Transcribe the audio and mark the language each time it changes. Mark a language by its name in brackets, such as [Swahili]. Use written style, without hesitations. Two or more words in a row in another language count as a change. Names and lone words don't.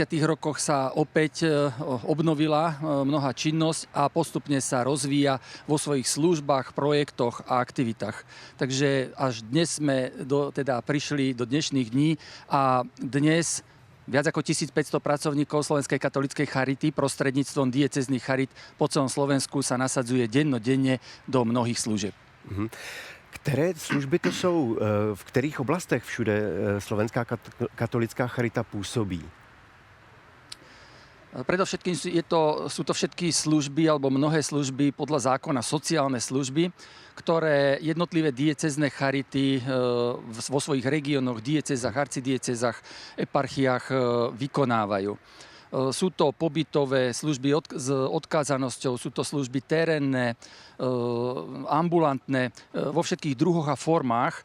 [Slovak] rokoch sa opäť obnovila mnohá činnosť a postupne sa rozvíja vo svojich službách, projektoch a aktivitách. Takže až dnes sme prišli do dnešných dní a dnes viac ako 1500 pracovníkov Slovenskej katolíckej charity prostredníctvom diecéznych charit po celom Slovensku sa nasadzuje dennodenne do mnohých služieb. [Czech] Které služby to jsou? V kterých oblastech všude Slovenská katolická charita působí? [Slovak] Predovšetkým sú to všetky služby alebo mnohé služby podľa zákona sociálne služby, ktoré jednotlivé diecézne charity vo svojich regiónoch, diecézach, arcidiecézach, eparchiách vykonávajú. Sú to pobytové služby s odkázanosťou, sú to služby terénne, ambulantné, vo všetkých druhoch a formách.